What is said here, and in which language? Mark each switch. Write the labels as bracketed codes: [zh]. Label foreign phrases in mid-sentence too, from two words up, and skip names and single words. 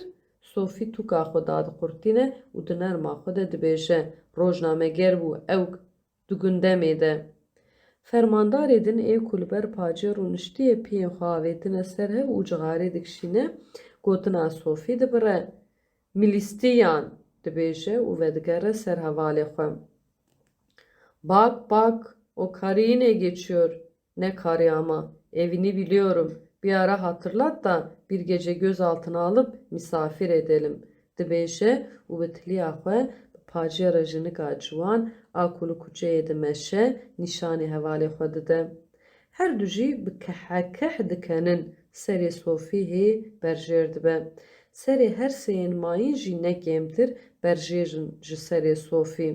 [ku] Sofî tûka xwe dadiqurtîne û di nerma xwe de dibêje: Rojnameger bû, ew di gundemê de. Fermandarê din ê ku li ber pacer û niştiyê piyên xwe avêtine ser hev û cixarê dikişîne, gotina Sofî dibire. Milîstiyan, dibêje û vedigere ser hevalê xwe. [tr] Bak bak, o karı yine geçiyor. Ne karı ama, evini biliyorum. Bir ara hatırlat da bir gece gözaltına alıp misafir edelim. [ku] Dibêje û bi tiliya xwe bi pacêra jinika ciwan a ku li kuceyê dimeşe nîşanê hevalê xwe dide. Her du jî bi kehekeh dikenin. Serê Sofî hê berjêr dibe. Serê her sêyên mayîn jî ne kêmtir berjêrin ji serê Sofî.